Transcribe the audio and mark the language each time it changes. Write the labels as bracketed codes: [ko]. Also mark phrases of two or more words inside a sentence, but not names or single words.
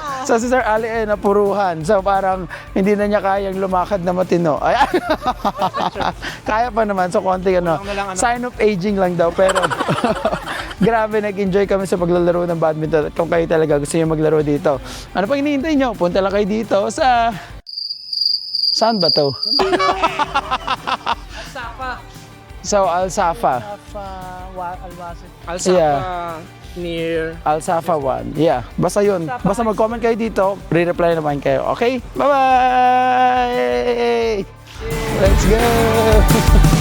[tl] so si Sir Ali ay napuruhan. So parang hindi na niya kayang lumakad na matino. Ay, kaya pa naman. So konti [en] sign of aging [tl] lang daw. Pero grabe, nag-enjoy kami sa paglalaro ng badminton. At kung kayo talaga gusto niyo maglaro dito, ano pang hinihintay niyo? Punta lang kayo dito sa... Saan ba to? So, Al Safa. Al Safa near Al Safa 1. Yeah, basta yun. Basta mag-comment kayo dito, re-reply naman kayo. [en] Okay? Bye-bye! Let's go!